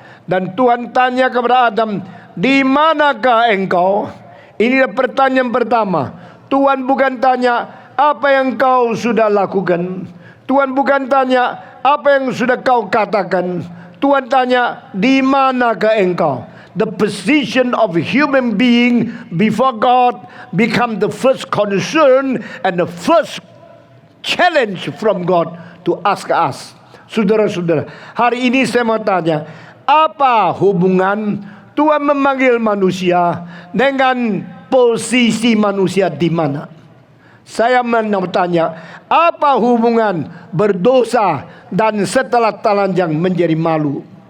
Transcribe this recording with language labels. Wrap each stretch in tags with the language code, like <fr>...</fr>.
<id>Dan Tuhan tanya kepada Adam, "Di manakah engkau?" Inilah pertanyaan pertama. Tuhan bukan tanya, "Apa yang kau sudah lakukan?" Tuhan bukan tanya, "Apa yang sudah kau katakan?" Tuhan tanya, "Di manakah engkau?"</id> <en>The position of a human being before God become the first concern and the first challenge from God to ask us.</en> <id>Saudara-saudara, hari ini saya mau tanya, apa hubungan Tuhan memanggil manusia dengan posisi manusia di mana? Saya mau tanya, apa hubungan berdosa dan setelah telanjang menjadi malu?</id>